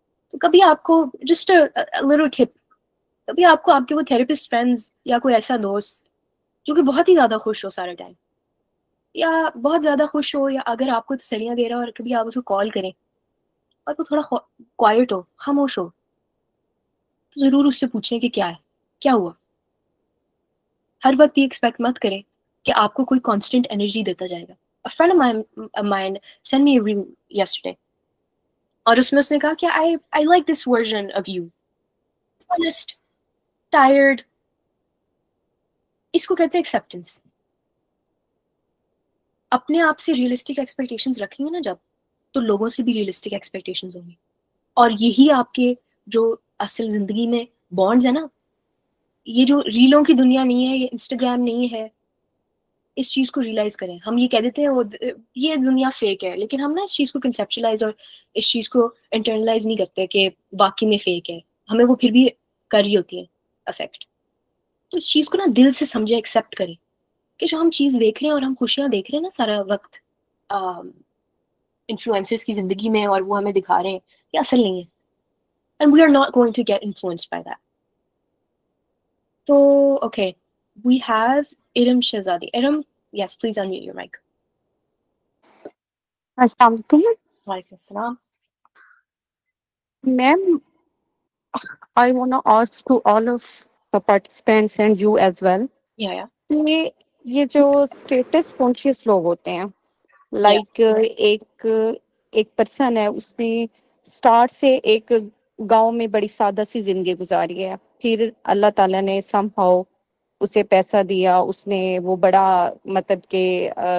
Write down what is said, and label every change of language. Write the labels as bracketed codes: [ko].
[ur] تو کبھی آپ کو جسٹ لٹل ٹپ, کبھی آپ کو آپ کے وہ تھراپسٹ فرینڈز یا کوئی ایسا دوست جو کہ بہت ہی زیادہ خوش ہو سارا ٹائم, یا بہت زیادہ خوش ہو, یا اگر آپ کو تسلیاں دے رہا ہو, اور کبھی آپ اس کو کال کریں اور وہ تھوڑا کوائٹ ہو, خاموش ہو, تو ضرور اس سے پوچھیں کہ کیا ہے, کیا ہوا. ہر وقت یہ ایکسپیکٹ مت کریں کہ آپ کو کوئی کانسٹنٹ انرجی دیتا جائے گا. [en] A friend of mine sent me a reel yesterday, [ur] اور اس میں اس نے کہا کہ [en] I like this version of you, honest, tired. [ur] اس کو کہتے ہیں ایکسیپٹنس. اپنے آپ سے ریئلسٹک ایکسپیکٹیشنز رکھیں گے نا جب, تو لوگوں سے بھی ریئلسٹک ایکسپیکٹیشنز ہوں گی, اور یہی آپ کے جو اصل زندگی میں بانڈز ہیں نا, یہ جو ریلوں کی دنیا نہیں ہے, یہ انسٹاگرام نہیں ہے, اس چیز کو ریئلائز کریں. ہم یہ کہہ دیتے ہیں یہ دنیا فیک ہے, لیکن ہم نا اس چیز کو کنسیپچلائز اور اس چیز کو انٹرنلائز نہیں کرتے کہ باقی میں فیک ہے, ہمیں وہ پھر بھی کر رہی ہوتی ہے افیکٹ. تو اس چیز کو نا دل سے سمجھے, ایکسیپٹ کریں کہ جو ہم چیز دیکھ رہے ہیں اور ہم خوشیاں دیکھ رہے ہیں نا سارا وقت انفلوئنسرز کی زندگی میں, اور وہ ہمیں دکھا رہے ہیں, یہ اصل نہیں ہے. [en] And we are not going to get influenced by that. So, okay, we have Iram Shahzadi. Iram, yes, please unmute your mic. [ar] السلام علیکم. Walaikum assalam. [en] Ma'am, I want to ask to all of the participants and you as well. Yeah. [ur] یہ جو status conscious لوگ ہوتے ہیں, like ایک person ہے, اس نے اسٹارٹ سے ایک گاؤں میں بڑی سادہ سی زندگی گزاری ہے, پھر اللہ تعالیٰ نے سم ہاؤ اسے پیسہ دیا, اس نے وہ بڑا مطلب کہ